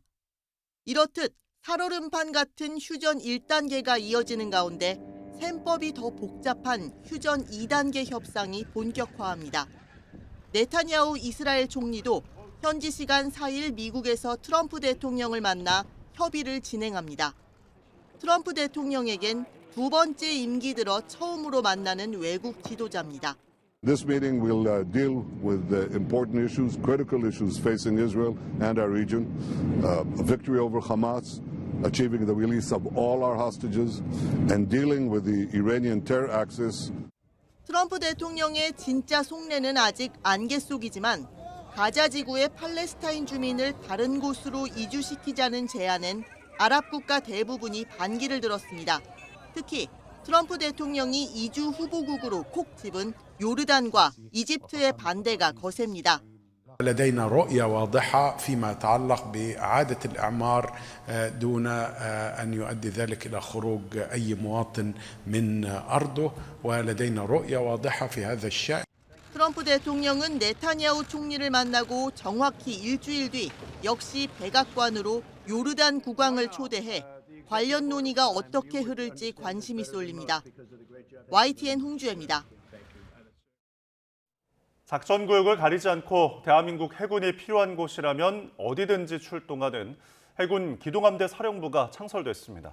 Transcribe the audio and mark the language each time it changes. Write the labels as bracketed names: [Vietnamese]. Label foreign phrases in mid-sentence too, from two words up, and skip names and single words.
[Korean] 이렇듯 살얼음판 같은 휴전 1단계가 이어지는 가운데 셈법이 더 복잡한 휴전 2단계 협상이 본격화합니다. 네타냐후 이스라엘 총리도 현지 시간 4일 미국에서 트럼프 대통령을 만나 협의를 진행합니다. 트럼프 대통령에겐 두 번째 임기 들어 처음으로 만나는 외국 지도자입니다. [English] This meeting will deal with important issues, critical issues facing Israel and our region. A victory over Hamas, achieving the release of all our hostages, and dealing with the Iranian terror axis. [Korean] 트럼프 대통령의 진짜 속내는 아직 안개 속이지만 가자 지구의 팔레스타인 주민을 다른 곳으로 이주시키자는 제안엔 아랍 국가 대부분이 반기를 들었습니다. 특히 트럼프 대통령이 이주 후보국으로 콕 집은 요르단과 이집트의 반대가 거셉니다. [Arabic] لدينا رؤية واضحة فيما يتعلق بإعادة الإعمار دون أن يؤدي ذلك إلى خروج أي مواطن من أرضه ولدينا رؤية واضحة في هذا الشأن. [Korean] 트럼프 대통령은 네타냐후 총리를 만나고 정확히 일주일 뒤 역시 백악관으로 요르단 국왕을 초대해 관련 논의가 어떻게 흐를지 관심이 쏠립니다. YTN 홍주혜입니다. 작전구역을 가리지 않고 대한민국 해군이 필요한 곳이라면 어디든지 출동하는 해군 기동함대 사령부가 창설됐습니다.